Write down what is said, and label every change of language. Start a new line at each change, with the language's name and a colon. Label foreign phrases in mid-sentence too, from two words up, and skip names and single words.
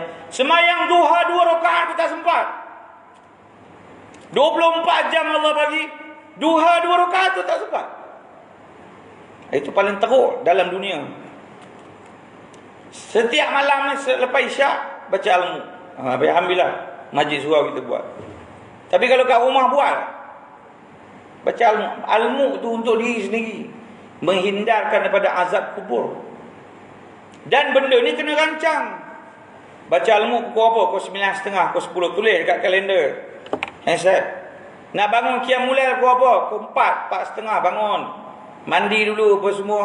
Malay: Semayang duha 2 rakaat pun tak sempat. 24 jam Allah bagi, duha 2 rakaat tu tak sempat. Itu paling teruk dalam dunia. Setiap malam selepas isyak baca al-mu. Alhamdulillah majlis surau kita buat. Tapi kalau kat rumah buat, baca al-mu. Al-mu tu untuk diri sendiri, menghindarkan daripada azab kubur. Dan benda ni kena rancang. Baca al-mu pukul apa? Pukul 9.30, pukul 10. Tulis dekat kalender handset. Nak bangun
Arabic: قيام الليل
Malay: pukul apa? Pukul 4, 4.30 bangun. Mandi dulu apa semua.